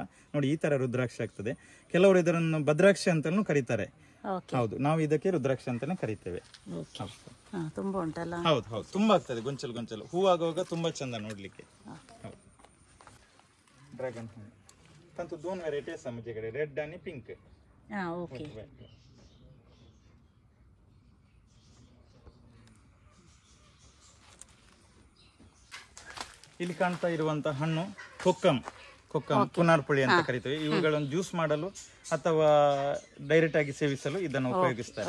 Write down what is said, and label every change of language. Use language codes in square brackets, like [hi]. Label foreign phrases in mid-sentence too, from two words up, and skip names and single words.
[kn] ನೋಡಿ, ಈ ತರ ರುದ್ರಾಕ್ಷಿ ಆಗ್ತದೆ. ಕೆಲವರು ಇದನ್ನು ಭದ್ರಾಕ್ಷಿ ಅಂತಾನು ಕರೀತಾರೆ. ಹೌದು, ನಾವು ಇದಕ್ಕೆ ರುದ್ರಾಕ್ಷಿ ಅಂತಾನೆ ಕರಿತೇವೆ. ತುಂಬಾ ಉಂಟಲ್ಲ. ಹೌದು, ತುಂಬಾ ಆಗ್ತದೆ, ಗೊಂಚಲು ಹೂವಾಗುವಾಗ ತುಂಬಾ ಚಂದ ನೋಡ್ಲಿಕ್ಕೆ. ಡ್ರ್ಯಾಗನ್ ಹಣ್ಣು ತಂತು [mr] दोन व्हरायटी आमच्याकडे, रेड आणि पिंक. [kn] ಇಲ್ಲಿ ಕಾಣ್ತಾ ಇರುವಂತಹ ಹಣ್ಣು ಕೊಕ್ಕಂ ಪುನಾರ್ಪುಳಿ ಅಂತ ಕರಿತೇವೆ. ಇವುಗಳನ್ನು ಜ್ಯೂಸ್ ಮಾಡಲು ಅಥವಾ ಡೈರೆಕ್ಟ್ ಆಗಿ ಸೇವಿಸಲು ಇದನ್ನು ಉಪಯೋಗಿಸ್ತಾರೆ.